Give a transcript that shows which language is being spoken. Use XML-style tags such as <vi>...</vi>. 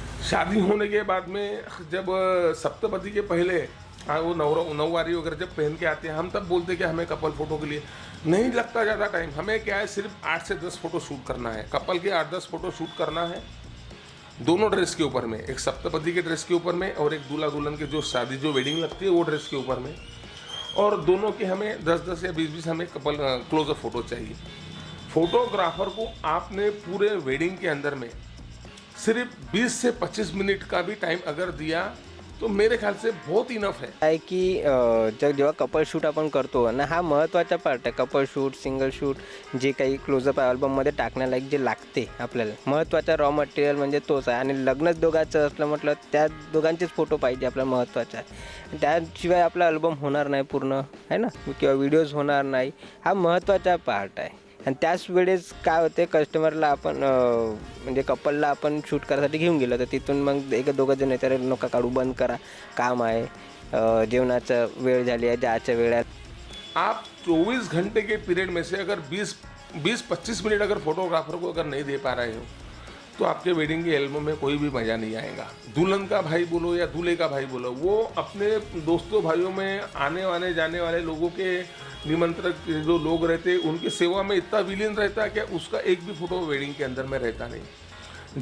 <hi>शादी होने के बाद में जब सप्तपदी के पहले वो नौवारी वगैरह जब पहन के आते हैं, हम तब बोलते हैं कि हमें कपल फोटो के लिए नहीं लगता ज़्यादा टाइम, हमें क्या है सिर्फ 8 से 10 फोटो शूट करना है, कपल के 8-10 फोटो शूट करना है दोनों ड्रेस के ऊपर में, एक सप्तपदी के ड्रेस के ऊपर में और एक दूल्हा दुल्हन के जो शादी जो वेडिंग लगती है वो ड्रेस के ऊपर में, और दोनों के हमें 10-10 या 20-20 हमें कपल क्लोजअप फोटो चाहिए। फोटोग्राफर को आपने पूरे वेडिंग के अंदर में सिर्फ 20 से 25 मिनट का भी टाइम अगर दिया तो मेरे ख्याल से बहुत इनफ है</hi> <mr>की जेव्हा कपल शूट आपण करतो ना, हा महत्त्वाचा पार्ट आहे. कपल शूट, सिंगल शूट, जे काही क्लोजअप अल्बममध्ये टाकण्यालायक जे लागते आपल्याला, महत्त्वाचा रॉ मटेरियल म्हणजे तोच आहे. आणि लग्नच दोघांचं असलं म्हटलं त्या दोघांचेच फोटो पाहिजे आपल्याला, महत्त्वाचं आहे. त्याशिवाय आपला अल्बम होणार नाही पूर्ण, आहे ना, किंवा व्हिडिओज होणार नाही. हा महत्त्वाचा पार्ट आहे. आणि त्याच वेळेस काय होते, कस्टमरला आपण म्हणजे कपलला आपण शूट करायसाठी घेऊन गेलो तर तिथून मग एक दोघं जण येतात, नका काढू, बंद करा, काम आहे, जेवणाचं वेळ झाली आहे, जायच्या वेळ आहे.</mr> <hi>आप 24 घंटे के पीरियड में से अगर 20-25 मिनट अगर फोटोग्राफर को अगर नहीं दे पा रहे हो तो आपके वेडिंग के एल्बम में कोई भी मज़ा नहीं आएगा। दुल्हन का भाई बोलो या दूल्हे का भाई बोलो, वो अपने दोस्तों भाइयों में आने वाले जाने वाले लोगों के निमंत्रक जो लोग रहते हैं उनकी सेवा में इतना विलीन रहता है कि उसका एक भी फोटो वेडिंग के अंदर में रहता नहीं।</hi>